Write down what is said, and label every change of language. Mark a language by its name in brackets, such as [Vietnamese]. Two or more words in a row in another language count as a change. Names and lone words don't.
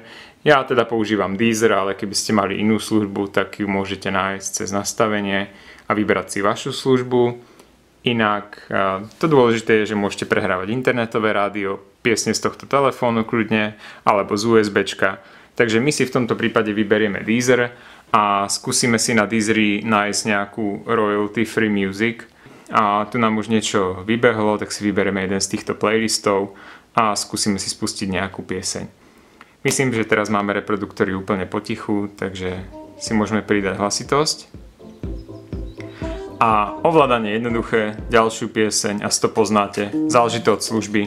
[Slovak] Ja teda používam Deezer, ale keby ste mali inú službu, tak ju môžete nájsť cez nastavenie a vybrať si vašu službu. Inak, to dôležité je, že môžete prehrávať internetové rádio, piesne z tohto telefónu kľudne, alebo z USBčka. Takže my si v tomto prípade vyberieme Deezer a skúsime si na Deezeri nájsť nejakú [English] royalty free music. [Slovak] A tu nám už niečo vybehlo, tak si vyberieme jeden z týchto playlistov a skúsime si spustiť nejakú pieseň. Myslím, že teraz máme reproduktory úplne potichu, takže si môžeme pridať hlasitosť. A ovládanie je jednoduché, ďalšiu pieseň, asi to poznáte, záleží to od služby.